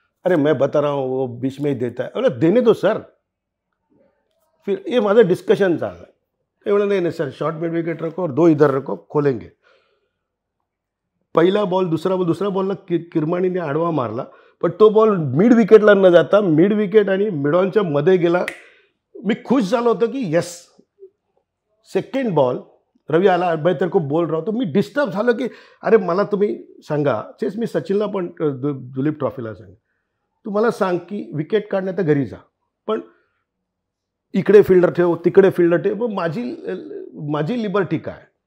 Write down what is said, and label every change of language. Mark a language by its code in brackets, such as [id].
[hi] अरे मैं बता रहा हूँ वो बीच में ही देता है. बोला देने दो सर. [mr] फिर ये माझं डिस्कशन चाललं. [hi] ते बोला नहीं सर, शॉर्ट मिड विकेट रखो और 2 इधर रखो, खोलेंगे. [mr] पहिला बॉल, दुसरा बॉलला किरमाणीने आडवा मारला, पण तो बॉल मिड विकेटला न जाता मिड विकेट आणि मिडॉनच्या मध्ये गेला. मी खुश झालो होतो की येस. सेकंड बॉल रवी आला, [hi] भाई तेरे को बोल रहा होतो. [mr] मी डिस्टर्ब झालो की अरे मला तुम्ही सांगा, तेच मी सचिनला पण दुलीप ट्रॉफीला सांग, तू मला सांग की विकेट काढण्या तर घरी जा, पण इकडे फिल्डर ठेव, तिकडे फिल्डर ठेव, मग माझी लिबर्टी काय.